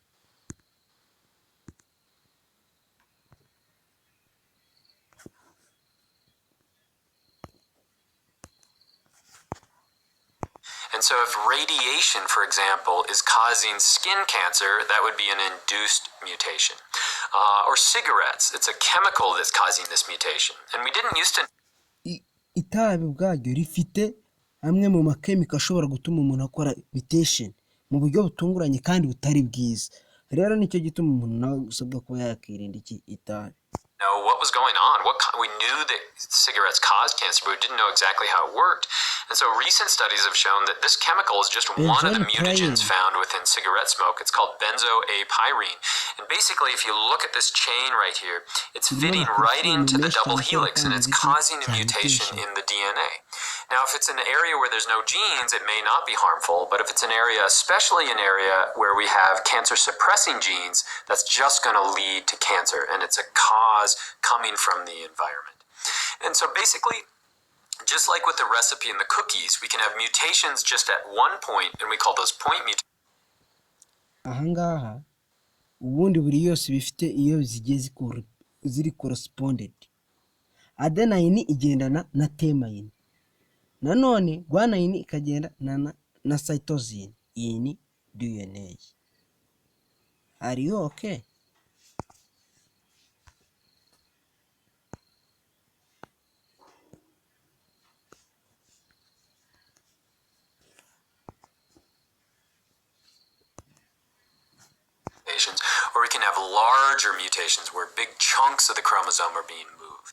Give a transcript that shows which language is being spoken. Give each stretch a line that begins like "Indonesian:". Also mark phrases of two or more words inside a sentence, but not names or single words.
English: And so if radiation, for example, is causing skin cancer, that would be an induced mutation. Or cigarettes, it's a chemical that's causing this mutation. And we didn't used to...
Kinyarwanda: itabi ubwaryo rifite amwe mu makemika ashobora gutuma umuntu akora mutation mu buryo butunguranye kandi butari bwiza. Rero nicyo gituma umuntu nawe usabwa kuba yakirinda iki itabi.
English: Know what was going on. We knew that cigarettes caused cancer, but we didn't know exactly how it worked. And so recent studies have shown that this chemical is just one of the mutagens found within cigarette smoke. It's called benzoapyrene. And basically, if you look at this chain right here, it's fitting right into the double helix, and it's causing a mutation in the DNA. Now, if it's an area where there's no genes, it may not be harmful, but if it's an area, especially an area where we have cancer-suppressing genes, that's just going to lead to cancer, and it's a cause coming from the environment. And so basically, just like with the recipe and the cookies, we can have mutations just at one point, and we call those point mutations.
Kinyarwanda: Ahangaha ubundi buri yose bifite iyo zigeze ziri corresponded. Adenine igendana na thymine, nanone guanine ikagendana na cytosine. Iyi ni DNA.
English: Are you okay? Or we can have larger mutations where big chunks of the chromosome are being moved.